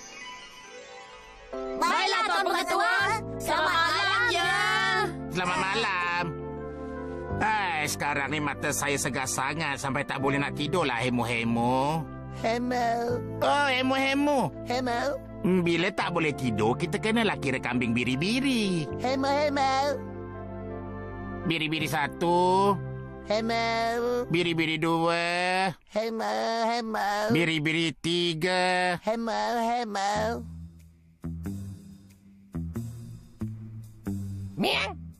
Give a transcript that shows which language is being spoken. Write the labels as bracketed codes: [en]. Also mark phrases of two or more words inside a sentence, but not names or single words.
[ms] Baiklah, Tuan Pengetua. Selamat malam ya. Selamat malam. Sekarang ni mata saya segar sangat sampai tak boleh nak tidur lah, hemo-hemo. Oh, hemo-hemo. Bila tak boleh tidur, kita kenalah kira kambing biri-biri. Biri-biri 1. Biri-biri 2. Biri-biri 3. Miau.